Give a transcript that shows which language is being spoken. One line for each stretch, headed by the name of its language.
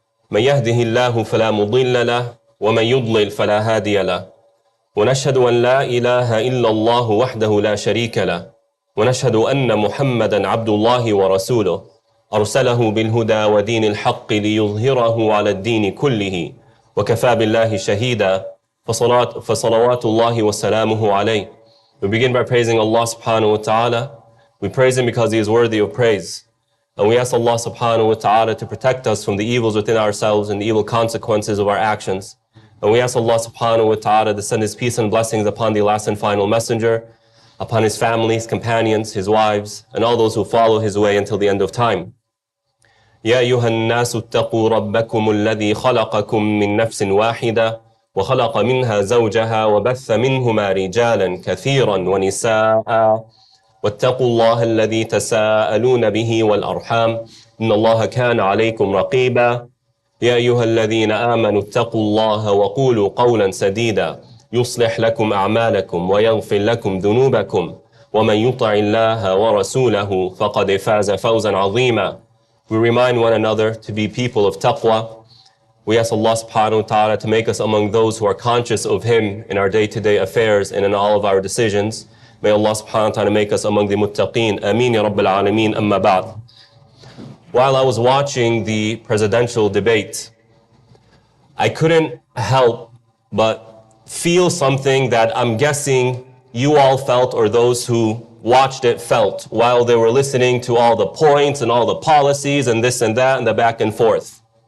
Arabic: من يهده الله فلا مضل له ومن يضلل فلا هادي له ونشهد أن لا إله إلا الله وحده لا شريك له ونشهد أن محمدا عبد الله ورسوله أرسله بالهدى ودين الحق ليظهره على الدين كله وكفى بالله شهيدا فصلوات الله وسلامه عليه.
English: We begin by praising Allah subhanahu wa ta'ala. We praise Him because He is worthy of praise. And we ask Allah subhanahu wa ta'ala to protect us from the evils within ourselves and the evil consequences of our actions. And we ask Allah subhanahu wa ta'ala to send His peace and blessings upon the last and final messenger, upon his family, his companions, his wives, and all those who follow his way until the end of time.
Arabic: يا أيها الناس اتقوا ربكم الذي خلقكم من نفس واحدة وخلق منها زوجها وبث منهما رجالا كثيرا ونساء واتقوا الله الذي تساءلون به والأرحام إن الله كان عليكم رقيبا يا أيها الذين آمنوا اتقوا الله وقولوا قولا سديدا يصلح لكم أعمالكم ويغفر لكم ذنوبكم ومن يطع الله ورسوله فقد فاز فوزا عظيما.
English: We remind one another to be people of taqwa. We ask Allah subhanahu wa ta'ala to make us among those who are conscious of Him in our day-to-day affairs and in all of our decisions. May Allah subhanahu wa ta'ala make us among the muttaqeen.
Arabic: Ameen ya Rabbil Alameen, amma ba'd.
English: While I was watching the presidential debate, I couldn't help but feel something that I'm guessing you all felt, or those who watched it felt, while they were listening to all the points and all the policies and this and that and the back and forth.